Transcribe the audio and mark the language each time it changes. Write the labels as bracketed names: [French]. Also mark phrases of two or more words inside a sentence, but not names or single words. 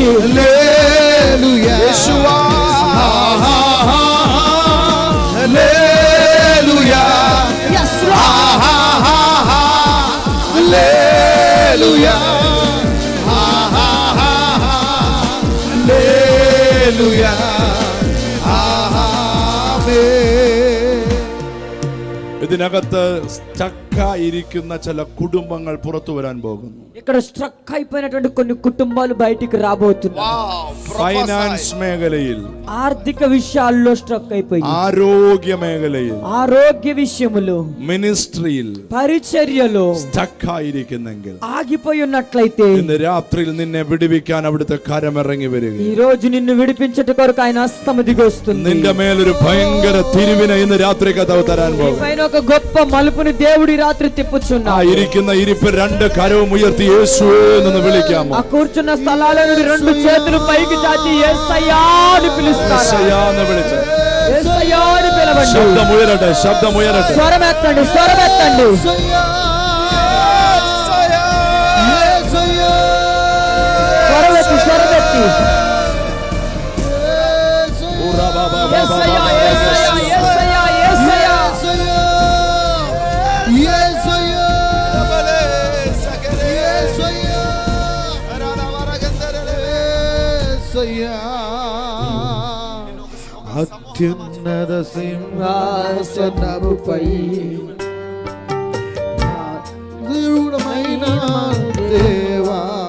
[Telugu] హల్లెలూయా, యేషువా, హల్లెలూయా, హల్లెలూయా, హల్లెలూయా, [Malayalam] ആമേൻ. ഇതിനകത്ത് സ്റ്റക്ക് ആയിരിക്കുന്ന ചില കുടുംബങ്ങൾ പുറത്തു വരാൻ പോകുന്നു. [Telugu] ఇక్కడ స్ట్రక్ అయిపోయినటువంటి కొన్ని కుటుంబాలు బయటికి రాబోతున్నాయి. [Malayalam] ഫൈനാൻസ് മേഖലയിൽ, [Telugu] ఆర్థిక విషయాల్లో స్ట్రక్ అయిపోయి, [Malayalam] ആരോഗ്യ മേഖലയിൽ, [Telugu] ఆరోగ్య విషయములో, [Malayalam] മിനിസ്ട്രിയിൽ [Telugu] పరిచర్యలో [Malayalam] സ്റ്റക്ക് ആയിരിക്കുന്നെങ്കിൽ [Telugu] ఆగిపోయి ఉన్నట్లయితే [Malayalam] ഇന്ന് രാത്രിയിൽ നിന്നെ വിടുവിക്കാൻ അവിടുത്തെ കരമിറങ്ങി വരിക. [Telugu] ఈ రోజు నిన్ను విడిపించట కొరకు ఆయన హస్తము దిగి వస్తుంది. [Malayalam] നിന്റെ മേലൊരു ഭയങ്കര തിരിവിനെ ഇന്ന് രാത്രി കഥവ് തരാൻ പോകും. [Telugu] పైన ఒక గొప్ప మలుపుని దేవుడి రాత్రి తిప్పుచున్నాడు. [Malayalam] ആ ഇരിക്കുന്ന ഇരിപ്പ് രണ്ട് കരവും ഉയർത്തി യേശുവേ എന്ന് വിളിക്കാമോ? [Telugu] ఆ కూర్చున్న స్థలాల నుండి రెండు చేతులు పైకి చాచి యేసయ్యా అని పిలుస్తారు. [Malayalam] యేసయ్యా എന്ന് വിളിച്ച് [Telugu] యేసయ్యా అని పిలవండి. [Malayalam] ശബ്ദം ഉയരട്ടെ, ശബ്ദം ഉയരട്ടെ. [Telugu] స్వరమెత్తండి, స్వరమెత్తండి. స్వరమెత్తి, స్వరమెత్తి. యేసయ్యా, యేసయ్యా, యేసయ్యా, యేసయ్యా. అత్యున్నత సింహాసనముపై దేవుడమైన దేవా,